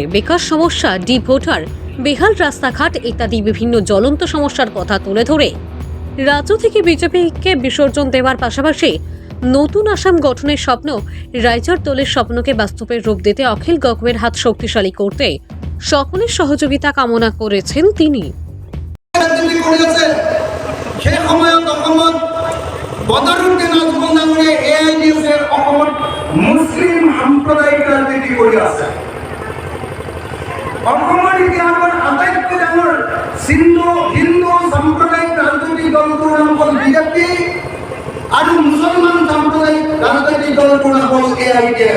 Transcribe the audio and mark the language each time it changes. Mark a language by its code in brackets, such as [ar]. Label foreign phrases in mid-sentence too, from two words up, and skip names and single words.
[bn] বেকার সমস্যা, ডিপ ভোটার, বেহাল রাস্তাঘাট ইত্যাদি বিভিন্ন জ্বলন্ত সমস্যার কথা তুলে ধরে রাজ্য থেকে বিজেপিকে বিসর্জন দেওয়ার পাশাপাশি নতুন আসাম গঠনের স্বপ্ন, রাইজর দলের স্বপ্নকে বাস্তবের রূপ দিতে অখিল গগৈয়ের হাত শক্তিশালী করতে সকলের সহযোগিতা কামনা করেছেন তিনি। [as] মুসলিম সাম্প্ৰদায়িক ৰাজনীতি কৰি আছে। অসমৰ ইতিহাসৰ আটাইতকৈ ডাঙৰ হিন্দু সাম্প্ৰদায়িক ৰাজনৈতিক দলটোৰ নাম হ'ল বিজেপি আৰু মুছলমান সাম্প্ৰদায়িক ৰাজনৈতিক দলটোৰ নাম হ'ল AIUDF।